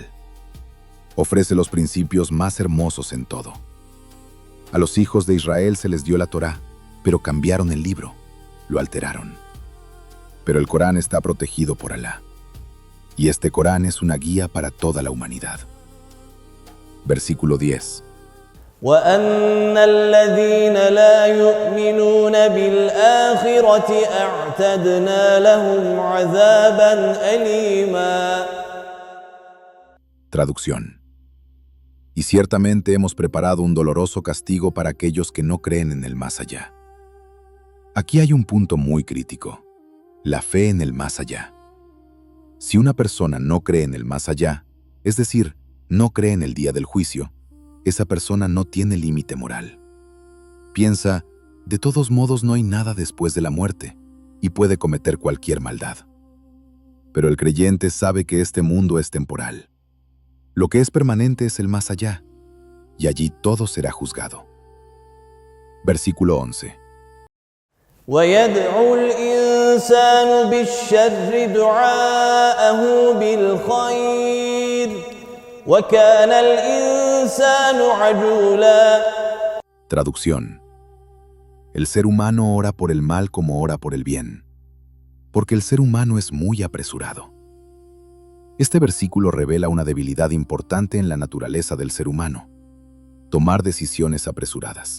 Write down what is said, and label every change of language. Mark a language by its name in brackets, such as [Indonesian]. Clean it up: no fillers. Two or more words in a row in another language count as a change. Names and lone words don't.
[Spanish] Ofrece los principios más hermosos en todo. A los hijos de Israel se les dio la Torá, pero cambiaron el libro, lo alteraron. Pero el Corán está protegido por Alá. Y este Corán es una guía para toda la humanidad. Versículo 10. [Arabic] وأن الذين لا يؤمنون بالآخرة أعتدنا لهم عذابا أليما. [Spanish] Traducción. Y ciertamente hemos preparado un doloroso castigo para aquellos que no creen en el más allá. Aquí hay un punto muy crítico. La fe en el más allá. Si una persona no cree en el más allá, es decir, no cree en el día del juicio, esa persona no tiene límite moral. Piensa, de todos modos no hay nada después de la muerte, y puede cometer cualquier maldad. Pero el creyente sabe que este mundo es temporal. Lo que es permanente es el más allá, y allí todo será juzgado. Versículo 11. [Arabic] ويدعو الإنسان بالشر دعاءه بالخير وكان الإنسان عجولا. [Spanish] Traducción. El ser humano ora por el mal como ora por el bien, porque el ser humano es muy apresurado. Este versículo revela una debilidad importante en la naturaleza del ser humano: tomar decisiones apresuradas.